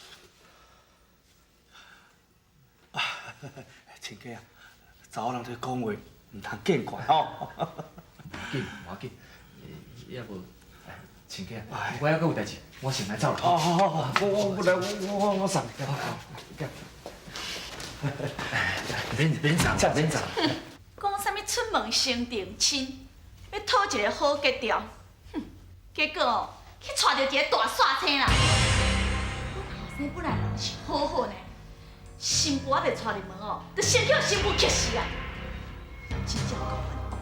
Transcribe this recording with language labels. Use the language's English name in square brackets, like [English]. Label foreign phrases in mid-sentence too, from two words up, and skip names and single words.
[Min Nan Chinese] 亲家啊，查某人在讲话，唔通见怪吼。无要紧，要无，亲家，我还阁有代志，我先来走啦。好，我送你。免送，讲啥物出门先定亲，要讨一个好结条，哼！结果哦，去娶着一个大煞星啦。阮后生本来人是好好呢，新妇还袂娶入门哦，就先叫新妇气死啊！真正够狠。